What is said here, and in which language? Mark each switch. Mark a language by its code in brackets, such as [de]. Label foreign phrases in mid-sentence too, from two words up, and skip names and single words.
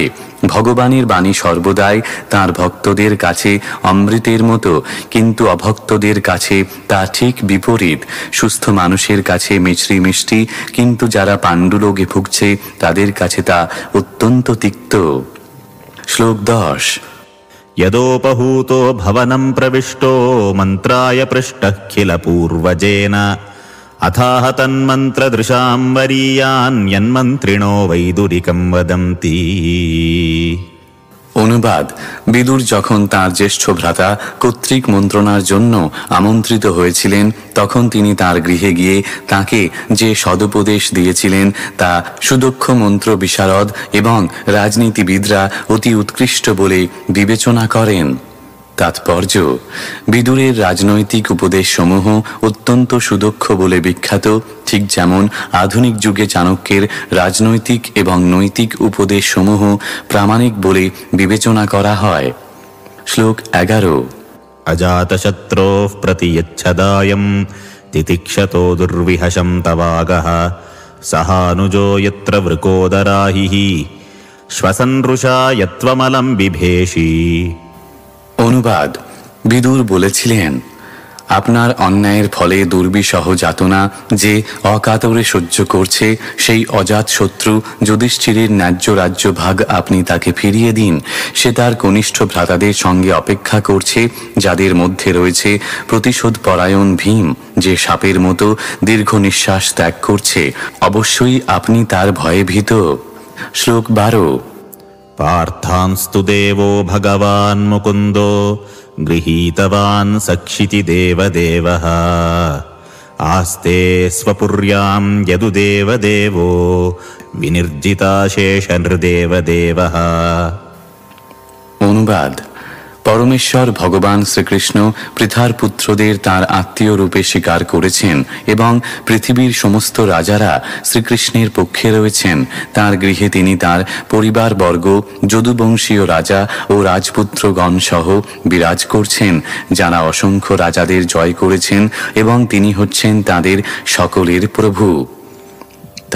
[bn] ভগবানের বাণী সর্বদাই তাঁর ভক্তদের কাছে অমৃতের মতো, কিন্তু অভক্তদের কাছে তা ঠিক বিপরীত। সুস্থ মানুষের কাছে মিছরি মিষ্টি, কিন্তু যারা পাণ্ডুরোগে ভুগছে তাদের কাছে তা অত্যন্ত তিক্ত। শ্লোক 10। [sa] यदोपहूतो भवनं प्रविष्टो मन्त्राय पृष्टः किल पूर्वजेन अथाह तन्मन्त्रदृशां वरीयान् यन्मन्त्रिणो वैदुरिकं वदन्ति। [bn] অনুবাদ: বিদুর যখন তাঁর জ্যেষ্ঠ ভ্রাতা কর্তৃক মন্ত্রণার জন্য আমন্ত্রিত হয়েছিলেন, তখন তিনি তাঁর গৃহে গিয়ে তাঁকে যে সদুপদেশ দিয়েছিলেন তা সুদক্ষ মন্ত্র বিশারদ এবং রাজনীতিবিদরা অতি উৎকৃষ্ট বলে বিবেচনা করেন। তাৎপর্য: বিদুরের রাজনৈতিক উপদেশসমূহ অত্যন্ত সুদক্ষ বলে বিখ্যাত, ঠিক যেমন আধুনিক যুগে চাণক্যের রাজনৈতিক এবং নৈতিক উপদেশসমূহ প্রামাণিক বলে বিবেচনা করা হয়। শ্লোক 11। [sa] अजातशत्रोः प्रतियच्छदायं तितिक्षतो दुर्विहशं तवागः सहानुजो यत्र वृकोदराहिः श्वसन्रुषा यत्त्वमलं बिभेषि। [bn] অনুবাদ: বিদুর বলেছিলেন, আপনার অন্যায়ের ফলে দুর্বিষহ যাতনা যে অকাতরে সহ্য করছে, সেই অজাত শত্রু যুধিষ্ঠিরের ন্যায্য রাজ্য ভাগ আপনি তাকে ফিরিয়ে দিন। সে তার কনিষ্ঠ ভ্রাতাদের সঙ্গে অপেক্ষা করছে, যাদের মধ্যে রয়েছে প্রতিশোধ পরায়ণ ভীম, যে সাপের মতো দীর্ঘ নিঃশ্বাস ত্যাগ করছে। অবশ্যই আপনি তার ভয়ে ভীত। শ্লোক 12। [sa] पार्थांस्तु देवो भगवान् मुकुन्दो गृहीतवान् सक्षिति देवदेवः आस्ते स्वपुर्यां यदुदेवदेवो विनिर्जिताशेषनृदेवदेवः। [bn] অনুবাদ: পরমেশ্বর ভগবান শ্রীকৃষ্ণ পৃথার পুত্রদের তাঁর আত্মীয় রূপে স্বীকার করেছেন এবং পৃথিবীর সমস্ত রাজারা শ্রীকৃষ্ণের পক্ষে রয়েছেন। তাঁর গৃহে তিনি তাঁর পরিবারবর্গ, যদুবংশীয় রাজা ও রাজপুত্রগণ সহ বিরাজ করছেন, যারা অসংখ্য রাজাদের জয় করেছেন এবং তিনি হচ্ছেন তাঁদের সকলের প্রভু।